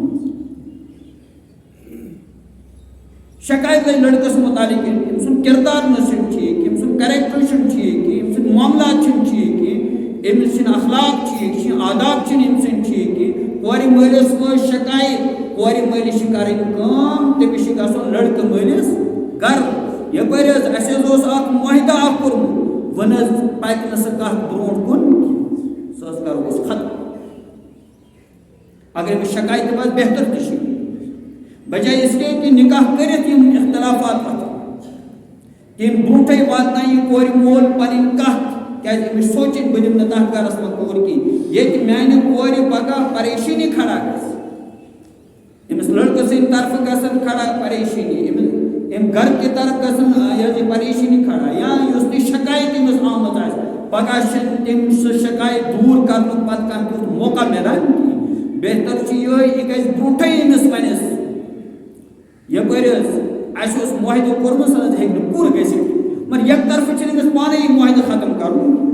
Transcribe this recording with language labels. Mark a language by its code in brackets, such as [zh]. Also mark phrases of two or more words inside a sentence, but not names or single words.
[ks] شکایت لٔڑکَس مُتعلق أمۍ سُنٛد کِردار نہ چھُنہٕ ٹھیٖک أمۍ سُنٛد کریکٹر چھُنہٕ ٹھیٖک کینٛہہ أمۍ سٕنٛدۍ معاملات چھِنہٕ ٹھیٖک کینٛہہ أمِس چھِنہٕ اخلاق ٹھیٖک چھِنہٕ آداب چھِنہٕ أمۍ سٕنٛدۍ ٹھیٖک کینٛہہ کورِ مٲلِس وٲژ شکایت کورِ مٲلِس چھِ کَرٕنۍ کٲم تٔمِس چھِ گژھُن لٔڑکہٕ مٲلِس گرٕ یپٲرۍ حظ اَسہِ حظ اوس اکھ معاہدٕ اکھ کوٚرمُت وۄنۍ حظ پَکہِ نہٕ سۄ کَتھ برونٛٹھ کُن سۄ حظ کَرو أسۍ ختم اگر أمِس شکایتہِ منٛز بہتر تہِ چھِ بجائے [ur] اس لیے کہ [ks] نکاح کٔرِتھ یِم اختلافات پَتہٕ تَمہِ برونٛٹھٕے واتنایہِ یہِ کورِ مول پَنٕنۍ کَتھ کیٛازِ أمِس سونٛچِنۍ بہٕ دِمہٕ نہٕ تَتھ گَرَس منٛز کوٗر کِہیٖنۍ ییٚتہِ میٛانہِ کورِ پَگاہ پریشٲنی کھڑا گژھِ أمِس لٔڑکہٕ سٕنٛدِ طرفہٕ گژھن کھڑا پریشٲنی أمۍ گَرٕ کہِ طرف گژھن یہِ پریشٲنی کھڑا یا یُس تہِ شکایت أمِس آمٕژ آسہِ پَگاہ چھِنہٕ تٔمۍ سُہ شکایت دوٗر کَرنُک پَتہٕ کانٛہہ تیُتھ موقع مِلان کِہیٖنۍ بہتر چھُ یِہوٚے یہِ گژھِ برونٛٹھٕے أمِس وَنٮ۪س یپٲرۍ حظ اَسہِ اوس معاہدٕ کوٚرمُت سُہ حظ ہیٚکہِ نہٕ پوٗرٕ گٔژھِتھ مگر یک طرفہٕ چھِنہٕ أمِس پانَے یہِ معاہدٕ ختم کَرُن